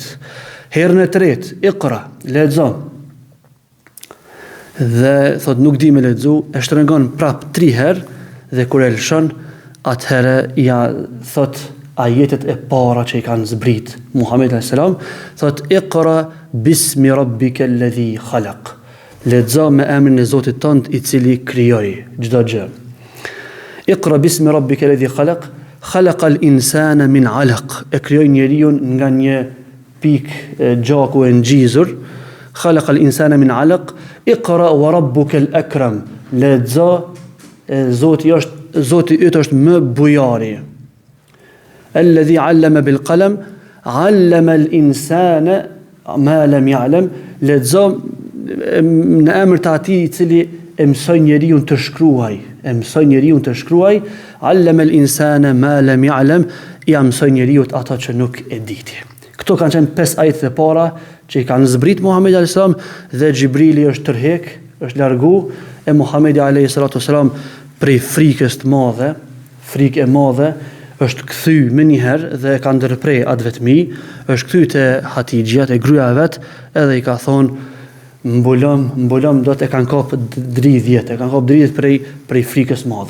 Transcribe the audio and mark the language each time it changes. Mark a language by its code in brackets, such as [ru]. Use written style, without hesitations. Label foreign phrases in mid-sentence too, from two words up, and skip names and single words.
[sq] Herën e tretë, Iqra, lexo. Dhe thot nuk di me lexu, e shtrengon prapë 3 herë dhe kur e lëshon, atëherë ja thot ajetet e para që i kanë zbrit Muhamedi [ar] عليه السلام, [sq] thot [ar] اقرأ باسم ربك الذي خلق. [sq] Lexo me emrin e Zotit tënd i cili krijoi çdo gjë. [ar] اقرأ باسم ربك الذي خلق، خلق الإنسان من علق. [sq] E krijoi njeriu nga një pikë gjaku e ngjizur. [ar] خلق الإنسان من علق. اقرأ وربك الأكرم. [sq] Lexo, Zoti yt është më bujari. [ar] الذي علم بالقلم، علم الإنسان ما لم يعلم. [sq] Lexo në emër të atij i cili e mëson njeriu të shkruaj, [ar] علم الإنسان ما لم يعلم, [sq] ja mëson njeriu ato që nuk e diti. Këto kanë qenë 5 ajetet e para që i kanë zbrit Muhamedi [ar] عليه السلام [sq] dhe Gjibrili është tërhek, është largu e Muhamedi [ar] عليه السلام [sq] prej frikës të madhe, frikë e madhe, është kthy më një herë dhe ka ndërprej atë vetmi, është kthy te Hatixha, te gruaja vet, edhe i ka thonë mbulom do të kanë kap dridhjet, prej frikës madhe.